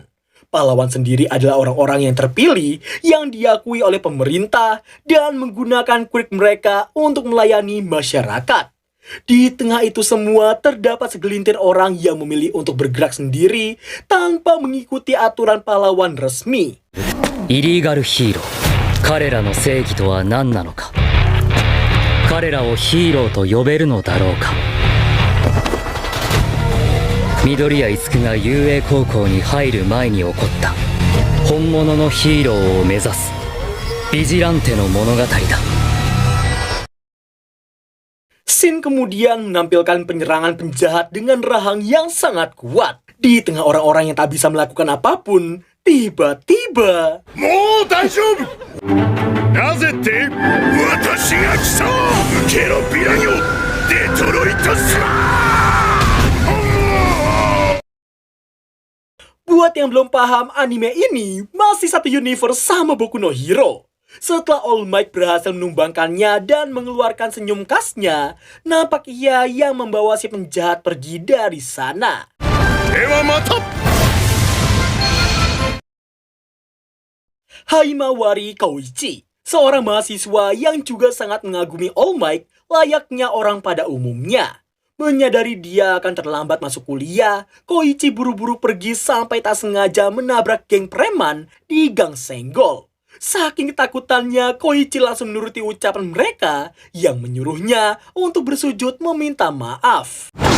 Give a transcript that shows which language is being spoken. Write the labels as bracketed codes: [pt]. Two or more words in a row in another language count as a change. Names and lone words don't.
[id] Pahlawan sendiri adalah orang-orang yang terpilih yang diakui oleh pemerintah dan menggunakan quirk mereka untuk melayani masyarakat. Di tengah itu semua, terdapat segelintir orang yang memilih untuk bergerak sendiri tanpa mengikuti aturan pahlawan resmi. [ja] イリーガルヒーロー。彼らの正義とは何なのか。彼らをヒーローと呼べるのだろうか。緑谷五が雄英高校に入る前に起こった本物のヒーローを目指すビジランテの物語だ。 [id] Scene kemudian menampilkan penyerangan penjahat dengan rahang yang sangat kuat. Di tengah orang-orang yang tak bisa melakukan apapun, tiba-tiba... [ja] もう大丈夫なぜって私が来た受けろヴィランよデトロイトスラー [id] Buat yang belum paham, anime ini masih satu universe sama Boku no Hero. Setelah All Might berhasil menumbangkannya dan mengeluarkan senyum khasnya, nampak ia yang membawa si penjahat pergi dari sana. [ja] ではまた [id] Haimawari Koichi, seorang mahasiswa yang juga sangat mengagumi All Might layaknya orang pada umumnya. Menyadari dia akan terlambat masuk kuliah, Koichi buru-buru pergi sampai tak sengaja menabrak geng preman di Gang Senggol. Saking ketakutannya, Koichi langsung menuruti ucapan mereka yang menyuruhnya untuk bersujud meminta maaf.